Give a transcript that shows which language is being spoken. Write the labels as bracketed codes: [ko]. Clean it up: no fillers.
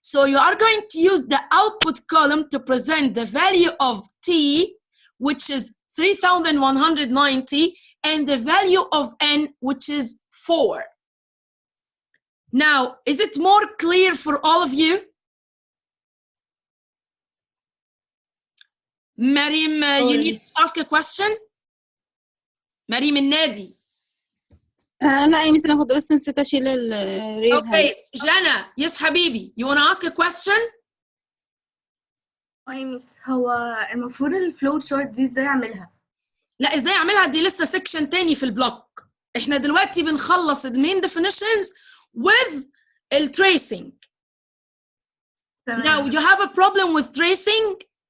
[en] So you are going to use the output column to present the value of T, which is 3,190, and the value of N, which is 4. Now, is it more clear for all of you? Mariam, you need to ask a question? Mariam النادي. [ar] لا يا ميس انا كنت بس نسيت اشيل الريز. [en] Okay, Jana, yes حبيبي, you want to ask a question? [ar] يا ميس هو المفروض الفلو شارت دي ازاي اعملها؟ لا ازاي اعملها دي لسه سيكشن تاني في البلوك. احنا دلوقتي بنخلص المين definitions with الtracing. [en] Now you have a problem with tracing?